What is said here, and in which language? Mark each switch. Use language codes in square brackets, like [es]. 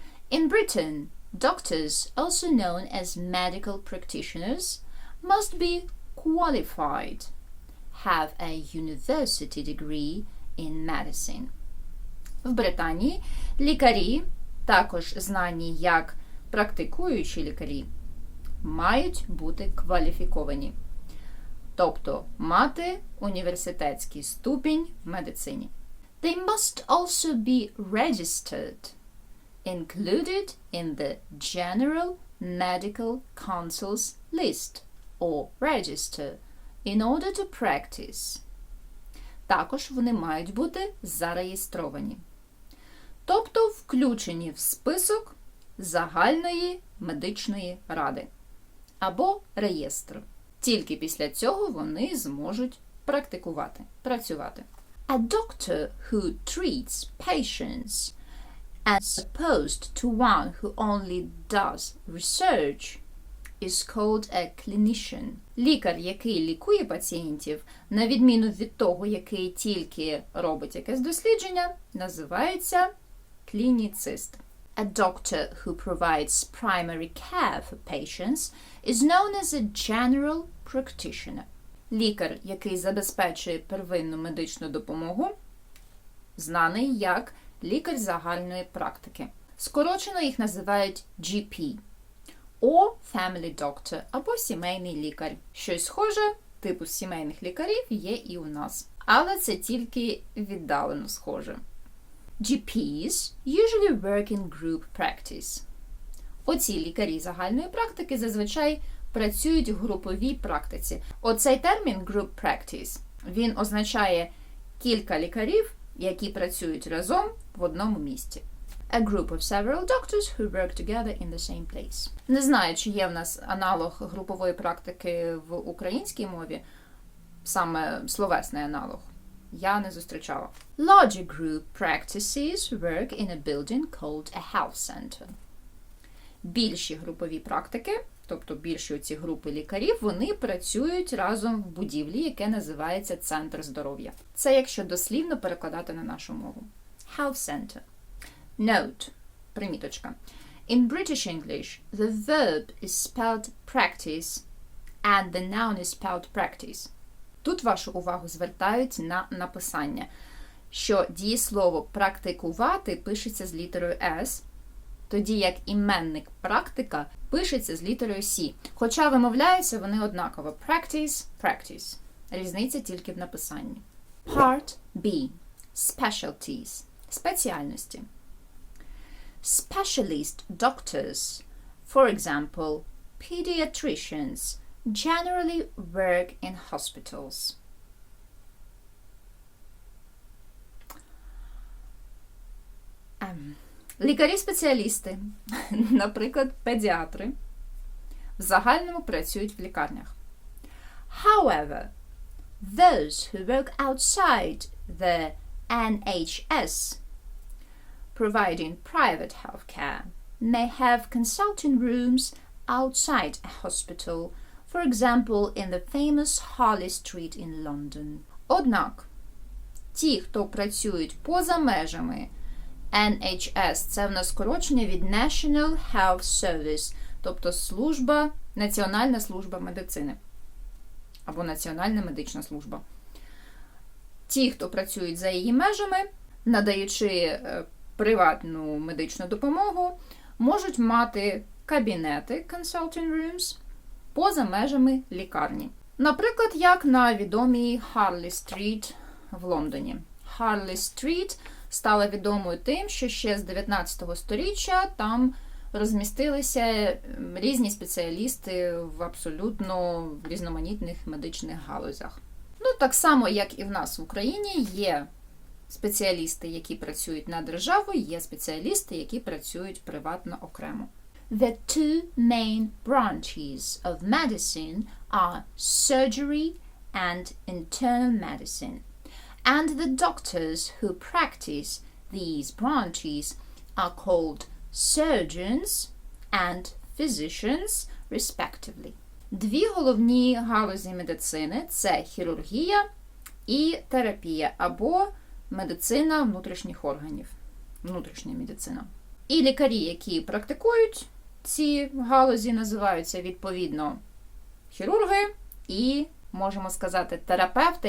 [en] In Britain, doctors, also known as medical practitioners, must be qualified, have a university degree in medicine. [uk] В Британії лікарі, також знані як практикуючі лікарі, мають бути кваліфіковані, тобто мати університетський ступінь в медицині. [en] They must also be registered, included in the General Medical Council's list or register in order to practice. [uk] Також вони мають бути зареєстровані, тобто включені в список загальної медичної ради або реєстру. Тільки після цього вони зможуть працювати. [en] A doctor who treats patients as opposed to one who only does research is called a clinician. [uk] Лікар, який лікує пацієнтів, на відміну від того, який тільки робить якесь дослідження, називається клініцист. [en] A doctor who provides primary care for patients is known as a general practitioner. [uk] Лікар, який забезпечує первинну медичну допомогу, знаний як лікар загальної практики. Скорочено їх називають GP, [en] or family doctor, [uk] або сімейний лікар. Щось схоже, типу сімейних лікарів, є і у нас. Але це тільки віддалено схоже. [en] GPs usually work in group practice. [uk] Оці лікарі загальної практики зазвичай працюють в груповій практиці. Оцей термін group practice, він означає кілька лікарів, які працюють разом в одному місці. [en] A group of several doctors who work together in the same place. [uk] Не знаю, чи є в нас аналог групової практики в українській мові, саме словесний аналог. Я не зустрічала. Larger group practices work in a building called a health center. Більші групові практики, тобто більші оці групи лікарів, вони працюють разом в будівлі, яке називається Центр здоров'я. Це якщо дослівно перекладати на нашу мову. [en] Health center. Note. [uk] Приміточка. [en] In British English, the verb is spelled practice and the noun is spelled practice. [uk] Тут вашу увагу звертають на написання, що дієслово «практикувати» пишеться з літерою «с», тоді як іменник «практика» пишеться з літерою «с», хоча вимовляються вони однаково «practice», «practice». Різниця тільки в написанні. [en] Part B. Specialties. [uk] Спеціальності. [en] Specialist doctors, for example, pediatricians, generally work in hospitals. [uk] Лікарі-спеціалісти, наприклад, педіатри, в загальному працюють в лікарнях. [en] However, those who work outside the NHS, providing private healthcare, may have consulting rooms outside a hospital, for example, in the famous Harley Street in London. [uk] Однак, ті, хто працюють поза межами NHS, це в нас скорочення від National Health Service, тобто Національна служба медицини, або Національна медична служба. Ті, хто працюють за її межами, надаючи приватну медичну допомогу, можуть мати кабінети, consulting rooms, поза межами лікарні. Наприклад, як на відомій Harley Street в Лондоні. Harley Street стала відомою тим, що ще з 19 століття там розмістилися різні спеціалісти в абсолютно різноманітних медичних галузях. Ну, так само, як і в нас в Україні, є спеціалісти, які працюють на державу, є спеціалісти, які працюють приватно окремо. [en] The two main branches of medicine are surgery and internal medicine, and the doctors who practice these branches are called surgeons and physicians, respectively. [uk] Дві головні галузі медицини – це хірургія і терапія, або медицина внутрішніх органів, внутрішня медицина. І лікарі, які практикують ці галузі, називаються відповідно хірурги і, можемо сказати, терапевти.